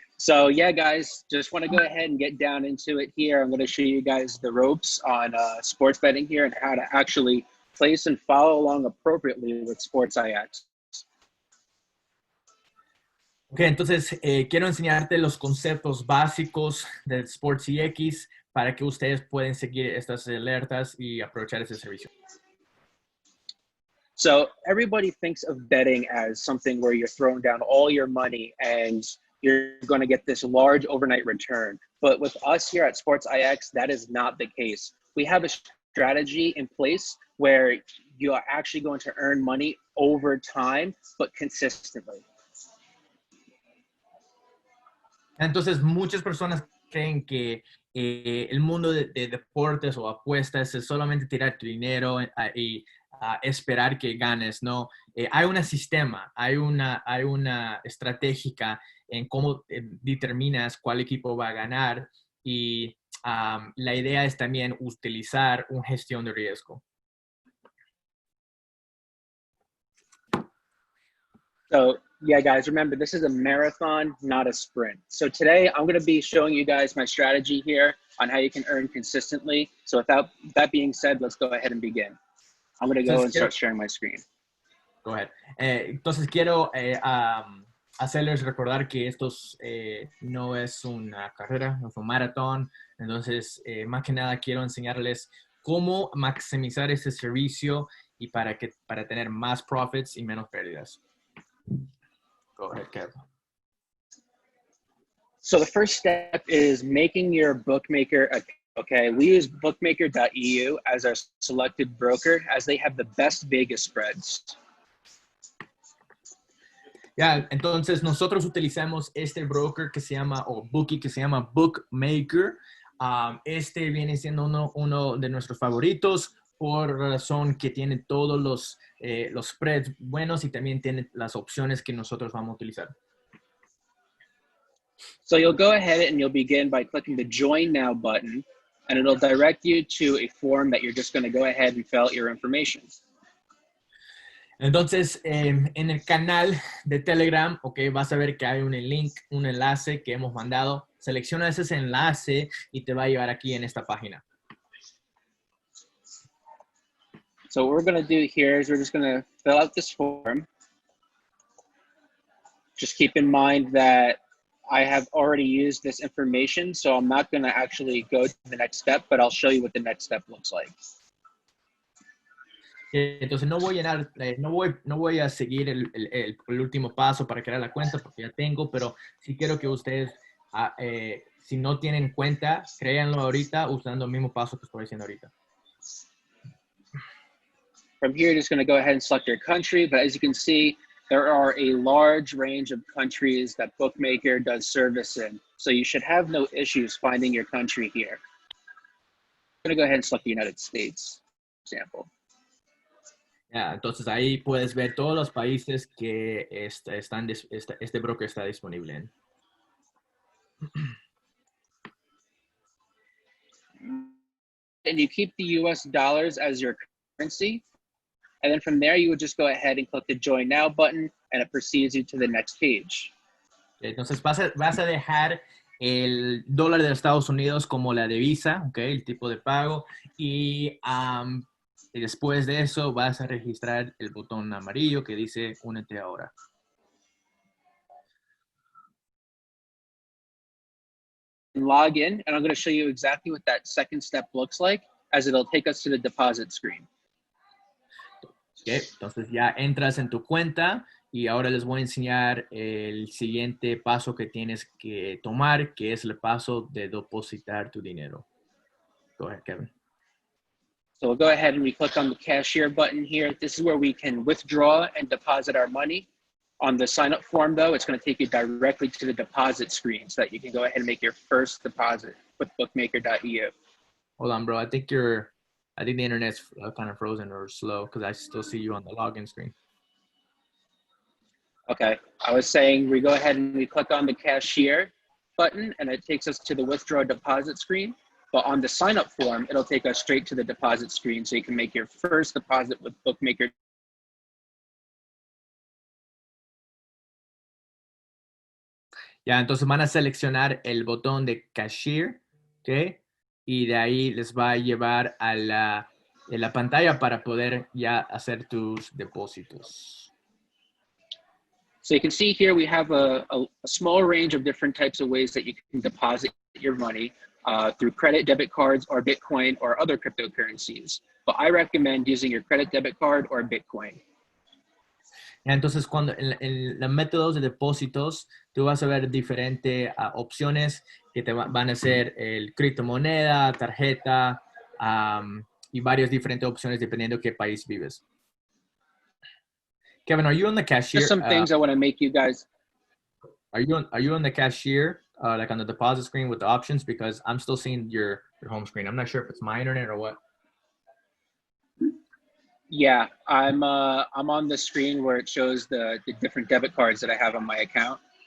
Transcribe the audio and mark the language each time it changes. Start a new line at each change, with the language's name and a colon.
English: So yeah, guys, just want to go ahead and get down into it here. I'm going to show you guys the ropes on sports betting here and how to actually place and follow along appropriately with Sports IX.
Spanish: Ok, entonces quiero enseñarte los conceptos básicos del Sports IX para que ustedes puedan seguir estas alertas y aprovechar ese servicio.
English: So everybody thinks of betting as something where you're throwing down all your money and you're going to get this large overnight return. But with us here at Sports IX, that is not the case. We have a strategy in place where you are actually going to earn money over time, but consistently.
Spanish: Entonces, muchas personas creen que el mundo de deportes o apuestas es solamente tirar tu dinero y esperar que ganes, ¿no? Hay un sistema, hay una estratégica en cómo determinas cuál equipo va a ganar y la idea es también utilizar una gestión de riesgo.
English: So yeah, guys, remember, this is a marathon, not a sprint. So today I'm going to be showing you guys my strategy here on how you can earn consistently. So without that being said, let's go ahead and begin. I'm going to go and start sharing my screen. Go ahead.
Spanish: Entonces quiero hacerles recordar que esto no es una carrera, no es un maratón. Entonces, más que nada quiero enseñarles cómo maximizar este servicio y para tener más profits y menos pérdidas.
English: Go ahead, Kev. So the first step is making your bookmaker account. Okay, we use bookmaker.eu as our selected broker as they have the best Vegas spreads.
Spanish: Ya, entonces nosotros utilizamos este broker que se llama, o bookie que se llama Bookmaker. Este viene siendo uno de nuestros favoritos por razón que tiene todos los spreads buenos y también tiene las opciones que nosotros vamos a utilizar.
English: So you'll go ahead and you'll begin by clicking the Join Now button, and it'll direct you to a form that you're just going to go ahead and fill out your information.
Spanish: Entonces, en el canal de Telegram, okay, vas a ver que hay un link, un enlace que hemos mandado. Selecciona ese enlace y te va a llevar aquí en esta página.
English: So what we're going to do here is we're just going to fill out this form. Just keep in mind that I have already used this information, so I'm not going to actually go to the next step, but I'll show you what the next step looks like.
Spanish: Entonces no voy a seguir el último paso para crear la cuenta porque ya tengo, pero sí quiero que ustedes, si no tienen cuenta, créanlo ahorita usando el mismo paso que estoy diciendo ahorita.
English: From here, you're just going to go ahead and select your country, but as you can see, there are a large range of countries that Bookmaker does service in. So you should have no issues finding your country here. I'm going to go ahead and select the United States, for example.
Spanish: Entonces ahí puedes ver todos los países que este broker está disponible en.
English: And you keep the US dollars as your currency. And then from there, you would just go ahead and click the Join Now button, and it proceeds you to the next page.
Spanish: Entonces vas a dejar el dólar de Estados Unidos como la divisa, ¿ok? El tipo de pago. Y después de eso vas a registrar el botón amarillo que dice Únete ahora.
English: Log in, and I'm going to show you exactly what that second step looks like, as it'll take us to the deposit screen.
Spanish: Okay, entonces ya entras en tu cuenta y ahora les voy a enseñar el siguiente paso que tienes que tomar, que es el paso de depositar tu dinero.
English: Go ahead, Kevin. So we'll go ahead and we click on the cashier button here. This is where we can withdraw and deposit our money. On the sign up form though, it's going to take you directly to the deposit screen so that you can go ahead and make your first deposit with bookmaker.eu. Hold on, bro. I think the internet's kind of frozen or slow because I still see you on the login screen. Okay. I was saying we go ahead and we click on the cashier button and it takes us to the withdraw deposit screen. But on the sign up form, it'll take us straight to the deposit screen so you can make your first deposit with bookmaker.
Spanish: Ya, entonces van a seleccionar el botón de cashier, ¿ok? Y de ahí les va a llevar a la pantalla para poder ya hacer tus depósitos.
English: So you can see here we have a small range of different types of ways that you can deposit your money through credit, debit cards, or Bitcoin, or other cryptocurrencies. But I recommend using your credit, debit card, or Bitcoin.
Spanish: Entonces, cuando en los métodos de depósitos, tú vas a ver diferentes opciones que te van a ser el criptomoneda, tarjeta y varias diferentes opciones dependiendo qué país vives.
English: Kevin, are you on the cashier? Just some things I want to make you guys. Are you on the cashier, like on the deposit screen with the options? Because I'm still seeing your home screen. I'm not sure if it's my internet or what. Yeah, I'm on the screen where it shows the different debit cards that I have on my account.